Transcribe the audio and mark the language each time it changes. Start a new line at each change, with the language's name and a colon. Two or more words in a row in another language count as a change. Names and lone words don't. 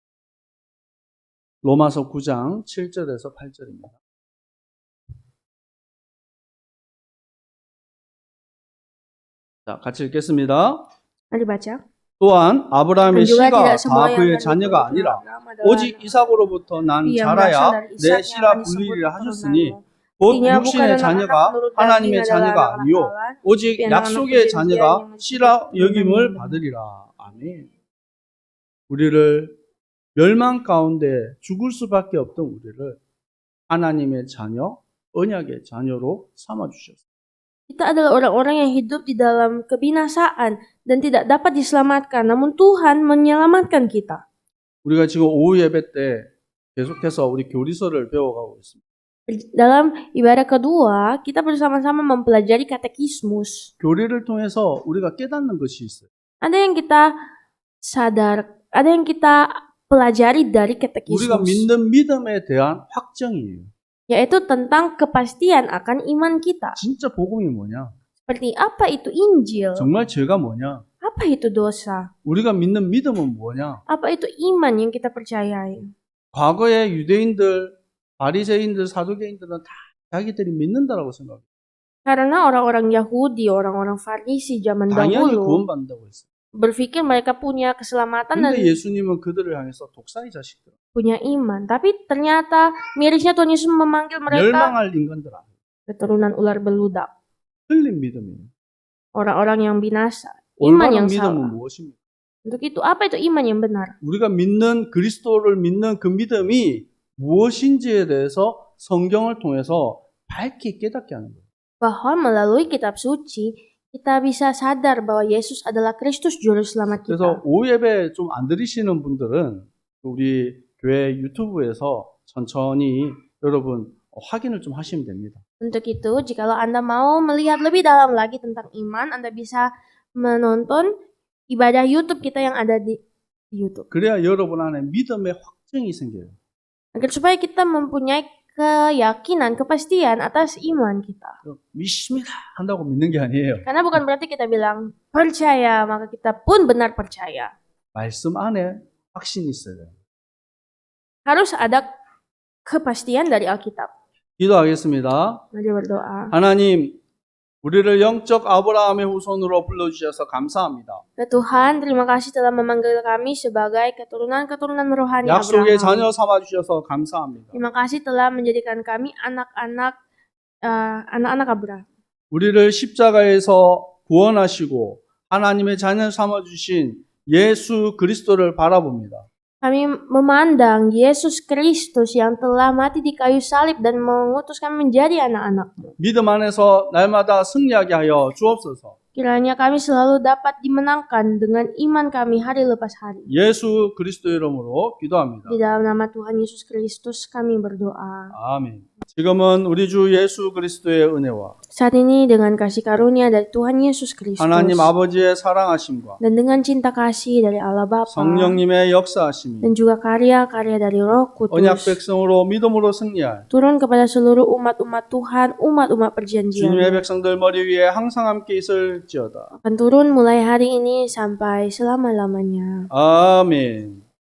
Korean: 로마서 9장 7절에서 8절입니다. 자, 같이 읽겠습니다.
Indonesian: Mari baca.
Korean: 또한 아브라함의
Indonesian: Dan juga
Korean: 씨가
Indonesian: tidak semua
Korean: 다
Indonesian: yang
Korean: 그의
Indonesian: dari
Korean: 자녀가
Indonesian: keturunan
Korean: 아니라
Indonesian: Abraham adalah
Korean: 오직 이삭으로부터 난
Indonesian: yang
Korean: 자라야
Indonesian: berasal dari
Korean: 내
Indonesian: Ishak yang
Korean: 씨라
Indonesian: akan disebut
Korean: 불리리라
Indonesian: keturunanmu.
Korean: 하셨으니 곧
Indonesian: Artinya bukan
Korean: 육신의
Indonesian: anak-anak
Korean: 자녀가
Indonesian: menurut
Korean: 하나님의
Indonesian: daging
Korean: 자녀가
Indonesian: adalah
Korean: 아니요
Indonesian: anak Allah,
Korean: 오직
Indonesian: tapi anak-anak
Korean: 약속의
Indonesian: perjanjian
Korean: 자녀가
Indonesian: yang
Korean: 씨라
Indonesian: disebut
Korean: 여김을
Indonesian: keturunan.
Korean: 받으리라. 아멘. 우리를 멸망 가운데 죽을 수밖에 없던 우리를 하나님의 자녀, 언약의 자녀로 삼아 주셨어요.
Indonesian: Kita adalah orang-orang yang hidup di dalam kebinasaan dan tidak dapat diselamatkan, namun Tuhan menyelamatkan kita.
Korean: 우리가 지금 오후 예배 때 계속해서 우리 교리서를 배워가고 있습니다.
Indonesian: Dalam ibadah kedua, kita bersama-sama mempelajari katekismus.
Korean: 교리를 통해서 우리가 깨닫는 것이 있어요.
Indonesian: Ada yang kita sadar, ada yang kita pelajari dari
Korean: 우리가
Indonesian: katekismus,
Korean: 믿는 믿음에 대한 확정이에요.
Indonesian: yaitu tentang kepastian akan iman kita.
Korean: 진짜 복음이 뭐냐?
Indonesian: Seperti apa itu Injil?
Korean: 정말 죄가 뭐냐?
Indonesian: Apa itu dosa?
Korean: 우리가 믿는 믿음은 뭐냐?
Indonesian: Apa itu iman yang kita percayai?
Korean: 과거의 유대인들, 바리새인들, 사두개인들은 다 자기들이 믿는다라고 생각해요.
Indonesian: Karena orang-orang Yahudi, orang-orang Farisi zaman
Korean: 당연히
Indonesian: dahulu
Korean: 구원받는다고 했어요.
Indonesian: berpikir mereka punya keselamatan dan
Korean: 근데 예수님은 그들을 향해서 독사의 자식들,
Indonesian: punya iman. Tapi ternyata mirisnya Tuhan Yesus memanggil mereka
Korean: 멸망할 인간들 아니에요.
Indonesian: keturunan ular beludak.
Korean: 틀린 믿음이에요.
Indonesian: Orang-orang yang binasa. Iman
Korean: 올바른
Indonesian: yang
Korean: 믿음은
Indonesian: salah.
Korean: 무엇입니까?
Indonesian: Untuk itu, apa itu iman yang benar?
Korean: 우리가 믿는 그리스도를 믿는 그 믿음이 무엇인지에 대해서 성경을 통해서 밝게 깨닫게 하는 거예요.
Indonesian: Bahwa melalui kitab suci, kita bisa sadar bahwa Yesus adalah Kristus Juru Selamat kita.
Korean: 그래서 오후 예배 좀 안 들으시는 분들은 우리 교회 유튜브에서 천천히 여러분 확인을 좀 하시면 됩니다.
Indonesian: Untuk itu, jikalau Anda mau melihat lebih dalam lagi tentang iman, Anda bisa menonton ibadah YouTube kita yang ada di YouTube.
Korean: 그래야 여러분 안에 믿음의 확증이 생겨요.
Indonesian: Agar supaya kita mempunyai keyakinan, kepastian atas iman kita.
Korean: 믿습니다 한다고 믿는 게 아니에요.
Indonesian: Karena bukan berarti kita bilang percaya, maka kita pun benar percaya.
Korean: 말씀 안에 확신이 있어요.
Indonesian: Harus ada kepastian dari Alkitab.
Korean: 기도하겠습니다.
Indonesian: Mari berdoa.
Korean: 하나님, 우리를 영적 아브라함의 후손으로 불러주셔서 감사합니다.
Indonesian: Ya Tuhan, terima kasih telah memanggil kami sebagai keturunan-keturunan rohani
Korean: 약속의
Indonesian: Abraham.
Korean: 자녀 삼아주셔서 감사합니다.
Indonesian: Terima kasih telah menjadikan kami anak-anak Abraham.
Korean: 우리를 십자가에서 구원하시고 하나님의 자녀 삼아주신 예수 그리스도를 바라봅니다.
Indonesian: Kami memandang Yesus Kristus yang telah mati di kayu salib dan mengutus kami menjadi anak-anak-Mu.
Korean: 믿음 안에서 날마다 승리하게 하여 주옵소서.
Indonesian: Kiranya kami selalu dapat dimenangkan dengan iman kami hari lepas hari.
Korean: 예수 그리스도 이름으로 기도합니다.
Indonesian: Di dalam nama Tuhan Yesus Kristus kami berdoa.
Korean: 아멘. 지금은 우리 주 예수 그리스도의 은혜와
Indonesian: Saat ini dengan kasih karunia dari Tuhan Yesus Kristus
Korean: 하나님 아버지의 사랑하심과
Indonesian: dan dengan cinta kasih dari Allah Bapa
Korean: 성령님의 역사하심이
Indonesian: dan juga karya-karya dari Roh
Korean: 언약
Indonesian: Kudus
Korean: 백성으로 믿음으로 승리할
Indonesian: turun kepada seluruh umat-umat Tuhan, umat-umat perjanjian.
Korean: 주님의 백성들 머리 위에 항상 함께 있을지어다.
Indonesian: Akan turun mulai hari ini sampai selama-lamanya.
Korean: 아멘.